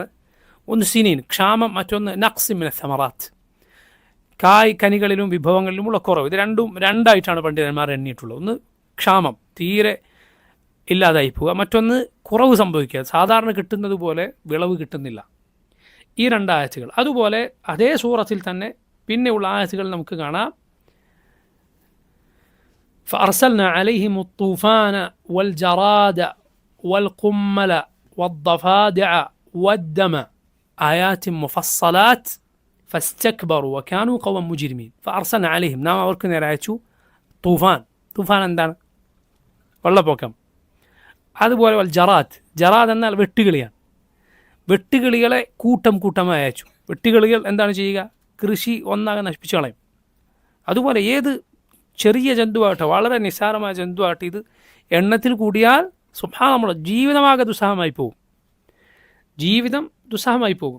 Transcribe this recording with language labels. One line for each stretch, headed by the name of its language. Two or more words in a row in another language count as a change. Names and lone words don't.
Malayalam: ഒന്ന് സിനീൻ, ക്ഷാമം, മറ്റൊന്ന്
Arabic: نقص من الثمرات,
Malayalam: കനികളിലും വിഭവങ്ങളിലുമുള്ള കുറവ്. ഇത് രണ്ടായിട്ടാണ് പണ്ഡിതന്മാർ എണ്ണിയിട്ടുള്ളത്. ഒന്ന് ക്ഷാമം, തീരെ ഇല്ലാതായി പോവുക, മറ്റൊന്ന് കുറവ് സംഭവിക്കുക, സാധാരണ കിട്ടുന്നത് പോലെ വിളവ് കിട്ടുന്നില്ല. ഈ 2 ആയത്തുകൾ. അതുപോലെ അതേ സൂറത്തിൽ തന്നെ പിന്നെയുള്ള ആയത്തുകൾ നമുക്ക് കാണാം.
Arabic: فأرسلنا عليهم الطوفان والجراد والقمل والضفادع والدم آيات مفصلات فاستكبروا وكانوا قوما مجرمين. فأرسلنا عليهم
Malayalam: നാം അവർക്ക് നേരെ അയച്ചു തൂഫാൻ എന്താണ്? വെള്ളപ്പൊക്കം. അതുപോലെ ജറാദ് എന്നാൽ വെട്ടുകിളിയാണ്. വെട്ടുകിളികളെ കൂട്ടമായി അയച്ചു. വെട്ടുകിളികൾ എന്താണ് ചെയ്യുക? കൃഷി ഒന്നാകെ നശിപ്പിച്ചു കളയും. അതുപോലെ ഏത് ചെറിയ ജന്തുവാകട്ടെ, വളരെ നിസ്സാരമായ ജന്തുവാകട്ടെ, ഇത് എണ്ണത്തിൽ കൂടിയാൽ സുബ്ഹാനല്ലാഹ് ജീവിതമാകെ ദുസ്സഹമായി പോകും.